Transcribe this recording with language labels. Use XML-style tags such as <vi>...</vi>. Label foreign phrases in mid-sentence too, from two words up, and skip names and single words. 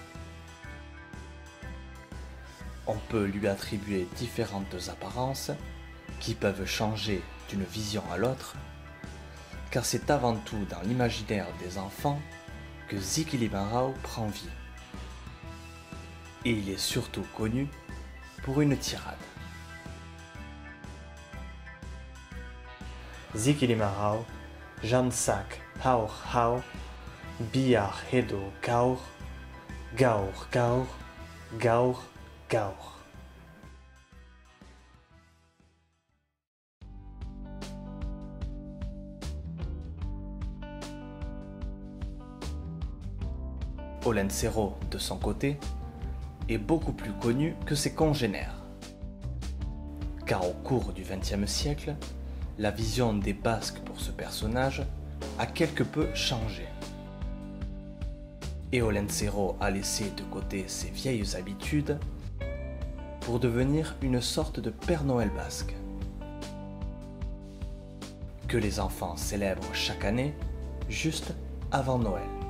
<fr>On peut lui attribuer différentes apparences qui peuvent changer d'une vision à l'autre, car c'est avant tout dans l'imaginaire des enfants que Zikilimarau prend vie. Et il est surtout connu pour une tirade.</fr> <eu>Zikilimarau, Jansak Haur Haur, Biar Hedo Gaur, Gaur Gaur, Gaur Gaur.</eu> <fr>Olentzero, de son côté, est beaucoup plus connu que ses congénères. Car au cours du XXe siècle, la vision des Basques pour ce personnage a quelque peu changé. Et Olentzero a laissé de côté ses vieilles habitudes pour devenir une sorte de Père Noël basque, que les enfants célèbrent chaque année, juste avant Noël.</fr>